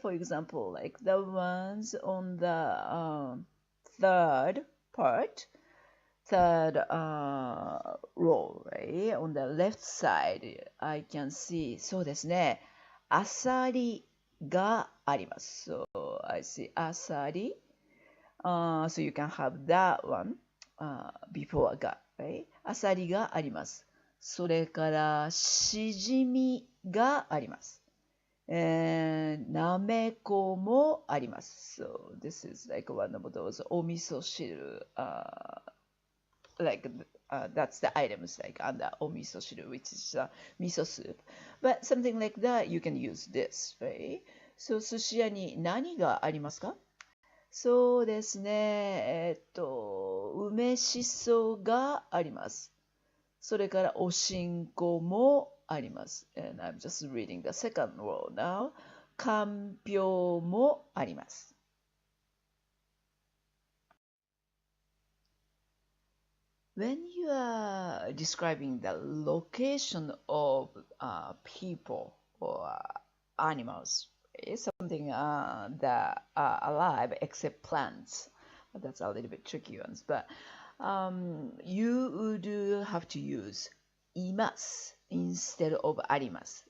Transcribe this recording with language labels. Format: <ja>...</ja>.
<en>For example, like the ones on the third part, third row, right? On the left side, I can see,</en> <ja>そうですね。アサリがあります。</ja> <en>So I see</en> <ja>アサリ.</ja> <en>So you can have that one before が、right?</en> <ja>アサリがあります。それから、しじみがあります。なめこもあります。</ja> <en>So this is like one of those お味噌汁、like that's the items like under お味噌汁 which is miso soup. But something like that you can use this, right?</en> <ja>So 寿司屋に何がありますか？そうですね。梅しそがあります。それからおしんこもあります。</ja> <en>And I'm just reading the second row now.</en> <ja>かんぴょうもあります。</ja> <en>When you are describing the location of people or animals, it's something that are alive except plants. That's a little bit tricky ones, but you would have to use imas instead of arimas.</en>